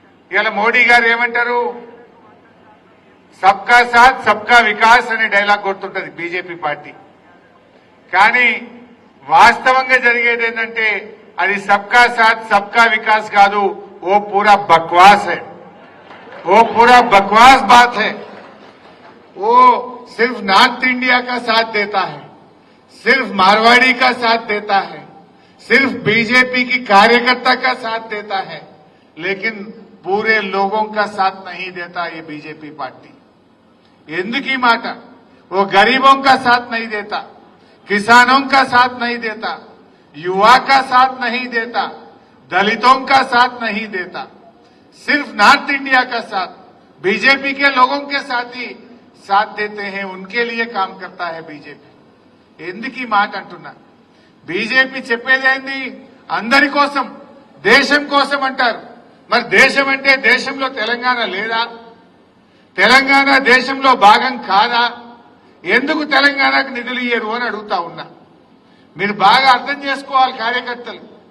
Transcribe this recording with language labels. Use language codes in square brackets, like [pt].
[te] ఇలా మోడీ గారు ఏమంటారు, సబ్కా సాత్ సబ్కా వికాస్ అనే డైలాగ్ కొడుతుంటది బీజేపీ పార్టీ. కానీ వాస్తవంగా జరిగేది ఏంటంటే అది సబ్కా సాత్ సబ్కా వికాస్ కాదు, [hi] ఓ పూరా బక్వాస్ है, वो पूरा बकवास बात है. वो सिर्फ नॉर्थ इंडिया का साथ देता है, सिर्फ मारवाड़ी का साथ देता है, सिर्फ बीजेपी की कार्यकर्ता का साथ देता है, लेकिन पूरे लोगों का साथ नहीं देता ये बीजेपी पार्टी. [te] ఎందుకు ఈ మాట? [hi] वो गरीबों का साथ नहीं देता, किसानों का साथ नहीं देता, युवा का साथ नहीं देता, दलितों का साथ नहीं देता, सिर्फ नॉर्थ इंडिया का साथ बीजेपी के लोगों के साथ ही साथ देते हैं, उनके लिए काम करता है बीजेपी. [te] ఎందుకు ఈ మాట అంటున్నా? బీజేపీ చెప్పేదేంది, అందరి కోసం, దేశం కోసం అంటారు. మరి దేశం అంటే దేశంలో తెలంగాణ లేదా? తెలంగాణ దేశంలో భాగం కాదా? ఎందుకు తెలంగాణకు నిధులు ఇయ్యరు అని అడుగుతా ఉన్నా. మీరు బాగా అర్థం చేసుకోవాలి కార్యకర్తలు.